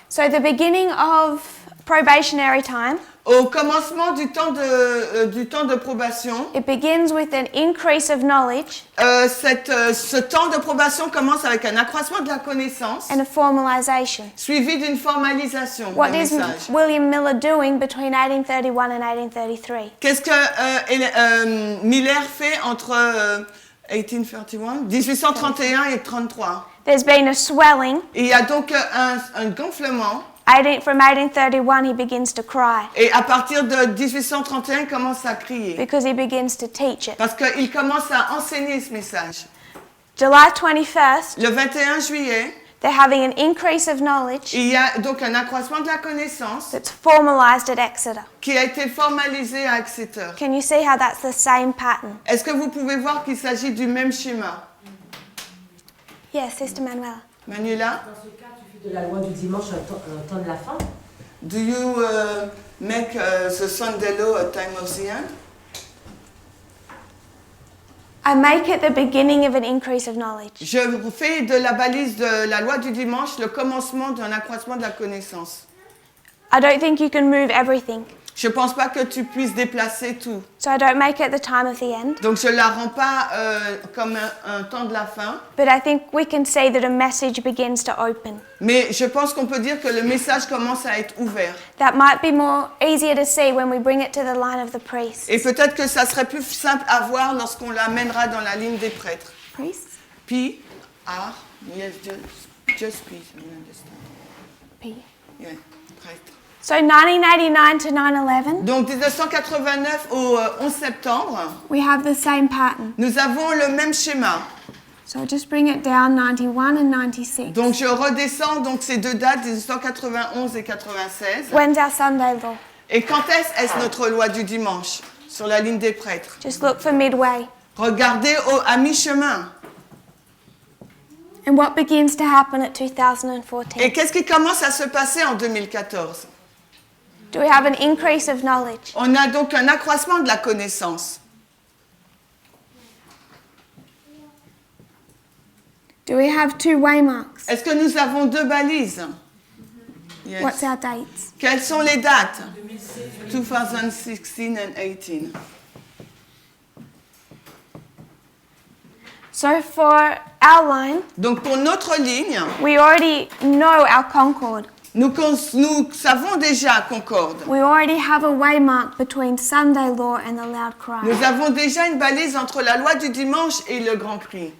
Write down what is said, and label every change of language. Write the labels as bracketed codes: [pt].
[en] So the beginning of probationary time, [fr] Au commencement du temps de probation, [en] it begins with an increase of knowledge [fr] ce temps de probation commence avec un accroissement de la connaissance [en] and a formalization. [fr] suivi d'une formalisation [en] What [fr] du [en] is message. William Miller doing between 1831 and 1833? [fr] Qu'est-ce que Miller fait entre 1831 et 33? [en] There's been a swelling. [fr] Il y a donc un gonflement. [en] From 1831, he begins to cry [fr] Et à partir de 1831, il commence à crier. [en] because he begins to teach it. [fr] Parce qu'il commence à enseigner ce message. [en] July 21st, [fr] Le 21 juillet, [en] they're having an increase of knowledge [fr] il y a donc un accroissement de la connaissance [en] that's formalized at Exeter. [fr] qui a été formalisé à Exeter. [en] Can you see how that's the same pattern? [fr] Est-ce que vous pouvez voir qu'il s'agit du même schéma? [en] Yes, Sister Manuela. [fr] Manuela, Dans ce cas, tu fais de la loi du dimanche un temps de la fin. [en] do you make the Sunday law a time of the end? I make it the beginning of an increase of knowledge. [fr] Je fais de la balise de la loi du dimanche le commencement d'un accroissement de la connaissance. [en] I don't think you can move everything, [fr] Je ne pense pas que tu puisses déplacer tout. [en] so I don't make it the time of the end. [fr] Donc je ne la rends pas comme un temps de la fin. [en] But I think we can see that a message begins to open. [fr] Mais je pense qu'on peut dire que le message commence à être ouvert. [en] That might be more easier to see when we bring it to the line of the priests. [fr] Et peut-être que ça serait plus simple à voir lorsqu'on l'amènera dans la ligne des prêtres. [en] Priests? P, R, yes, just P, you understand. P. Yeah, prêtre. So 1989 to 9/11, [fr] Donc 1989 au 11 septembre, [en] we have the same pattern. [fr] nous avons le même schéma. [en] So I'll just bring it down, 91 and 96. [fr] Donc je redescends donc ces deux dates, 1991 et 96. [en] When's our Sunday law? [fr] Et quand est-ce notre loi du dimanche sur la ligne des prêtres? [en] Just look for midway. [fr] Regardez à mi-chemin. [en] And what begins to happen at 2014? [fr] Et qu'est-ce qui commence à se passer en 2014? [en] Do we have an increase of knowledge? [fr] On a donc un accroissement de la connaissance. [en] Do we have 2 waymarks? [fr] Est-ce que nous avons 2 balises? [en] Yes. What's our dates? [fr] Quelles sont les dates? [en] 2016 and 18. So for our line, [fr] Donc pour notre ligne, [en] we already know our Concord. [fr] nous savons déjà Concorde. [en] We already have a waymark between Sunday law and the loud cry. [fr] Nous avons déjà une balise entre la loi du dimanche et le grand cri.